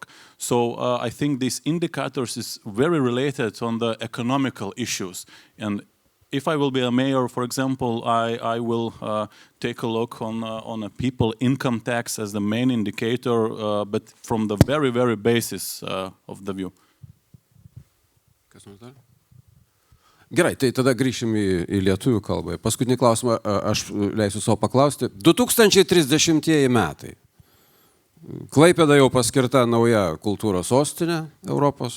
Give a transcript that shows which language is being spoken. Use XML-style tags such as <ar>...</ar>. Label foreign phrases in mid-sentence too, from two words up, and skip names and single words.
<en>So I think these indicators is very related on the economical issues. And if I will be a mayor, for example, I will take a look on a people income tax as the main indicator, but from the very, very basis of the view.</en> <lt>Kas nors dar? Gerai, tai tada grįšim į lietuvių kalbą. Paskutinį klausimą aš leisiu savo paklausti. 2030 metai. Klaipėda jau paskirta nauja kultūros sostinė Europos.</lt>